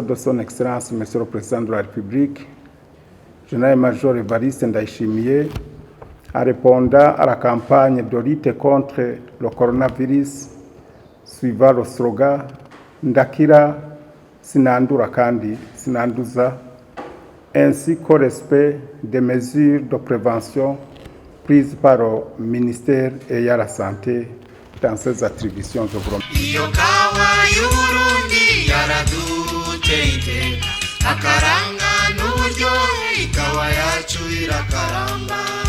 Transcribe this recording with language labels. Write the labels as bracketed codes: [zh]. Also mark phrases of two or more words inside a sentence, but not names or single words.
[fr] de son Excellence, Monsieur le Président de la République, Général-Major Evariste Ndayishimiye, en répondant à la campagne de lutte contre le coronavirus, suivant le slogan [rn] Ndakira Sinandura Kandi Sinanduza, [fr] ainsi qu'au respect des mesures de prévention prises par le ministère ayant la santé dans ses attributions. Je vous remercie. [rn] Iyo kawa y'Uburundi yaraduteye akaranga n'uburyohe ikawa yacu irakaramba.